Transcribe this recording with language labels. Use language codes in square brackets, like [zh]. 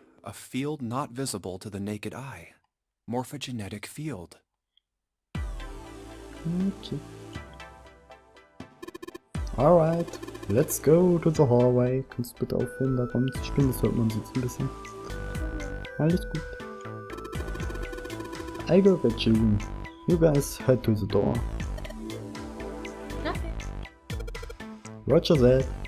[en] A field not visible to the naked eye. Morphogenetic field. Okay. Alright, let's go to the hallway. [de] Kannst du bitte aufhören, da rumzuspielen? Das hört man jetzt ein bisschen. Alles gut. [en] I go get June. You guys head to the door. Okay. Roger that.